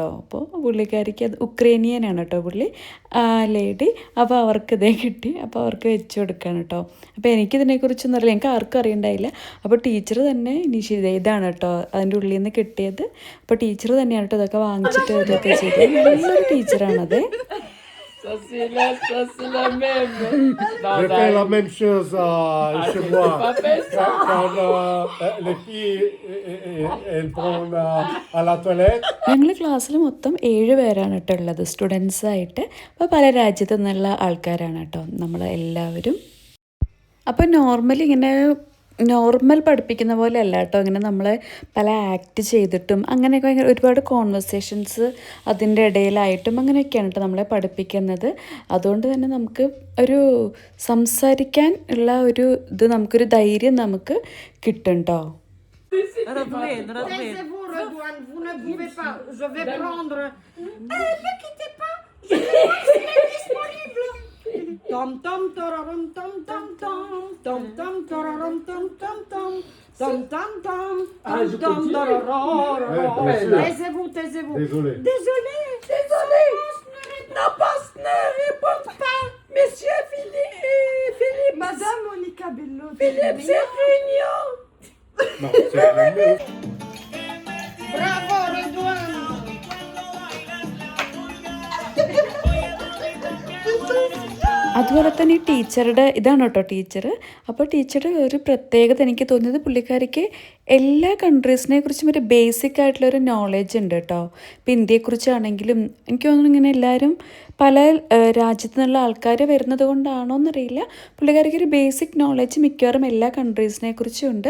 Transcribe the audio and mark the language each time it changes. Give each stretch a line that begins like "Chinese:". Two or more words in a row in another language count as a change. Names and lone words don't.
Malayalam: അപ്പോൾ പുള്ളിക്കാരിക്ക് അത് ഉക്രൈനിയനാണ് കേട്ടോ പുള്ളി ലേഡി. അപ്പോൾ അവർക്ക് ഇതേ കിട്ടി. അപ്പോൾ അവർക്ക് വെച്ച് കൊടുക്കുകയാണ് കേട്ടോ. അപ്പോൾ എനിക്കിതിനെക്കുറിച്ചൊന്നും അറിയില്ല, എനിക്ക് ആർക്കും അറിയണ്ടായില്ല. അപ്പോൾ ടീച്ചർ തന്നെ ഇതാണ് കേട്ടോ അതിൻ്റെ ഉള്ളിൽ നിന്ന് കിട്ടിയത്. അപ്പോൾ ടീച്ചർ തന്നെയാണ് കേട്ടോ ഇതൊക്കെ വാങ്ങിച്ചിട്ട് ഇതൊക്കെ ചെയ്തത്. നല്ലൊരു ടീച്ചറാണത്.
French: Ça c'est la même. Je fais la même chose chez moi. Pas fait ça. Quand les filles elles vont à la toilette.
Malayalam: ഞങ്ങൾ ക്ലാസ്സിൽ മൊത്തം 7 പേരാണ് കേട്ടോ ഉള്ളത്, സ്റ്റുഡൻസായിട്ട്. അപ്പോൾ പല രാജ്യത്തു നിന്നുള്ള ആൾക്കാരാണ് കേട്ടോ നമ്മൾ എല്ലാവരും. അപ്പോൾ നോർമൽ പഠിപ്പിക്കുന്ന പോലെ അല്ല കേട്ടോ. ഇങ്ങനെ നമ്മൾ പല ആക്ട് ചെയ്തിട്ടും അങ്ങനെയൊക്കെ ഒരുപാട് കോൺവെർസേഷൻസ് അതിൻ്റെ ഇടയിലായിട്ടും അങ്ങനെയൊക്കെയാണ് കേട്ടോ നമ്മളെ പഠിപ്പിക്കുന്നത്. അതുകൊണ്ട് തന്നെ നമുക്ക് ഒരു സംസാരിക്കാൻ ഉള്ള ഒരു ഇത് നമുക്കൊരു ധൈര്യം നമുക്ക് കിട്ടും കേട്ടോ.
French: Taisez-vous, Redouane, vous ne pouvez pas. Je vais prendre. Ne quittez pas, je suis disponible. Tom tom tararam tom tom tom tom tom tararam tom tom tom tom tom tom tom tararam. Taisez-vous. Désolé. Désolé. Ne répond pas. Monsieur Philippe. Madame Monica Bello. Philippe, c'est réunion. Non, c'est la même. Bravo, Redouane.
Malayalam: അതുപോലെ തന്നെ ഈ ടീച്ചറുടെ ഇതാണ് കേട്ടോ ടീച്ചർ. അപ്പോൾ ടീച്ചറുടെ ഒരു പ്രത്യേകത എനിക്ക് തോന്നിയത് പുള്ളിക്കാരിക്ക് എല്ലാ കൺട്രീസിനെ കുറിച്ചും ഒരു ബേസിക് ആയിട്ടുള്ളൊരു നോളേജ് ഉണ്ട് കേട്ടോ. ഇപ്പോൾ ഇന്ത്യയെക്കുറിച്ചാണെങ്കിലും എനിക്ക് തോന്നുന്നു ഇങ്ങനെ എല്ലാവരും പല രാജ്യത്തു നിന്നുള്ള ആൾക്കാർ വരുന്നത് കൊണ്ടാണോ എന്നറിയില്ല, പുള്ളിക്കാരിക്ക് ഒരു
English: basic knowledge
Malayalam: മിക്കവാറും എല്ലാ കൺട്രീസിനെ കുറിച്ചും ഉണ്ട്.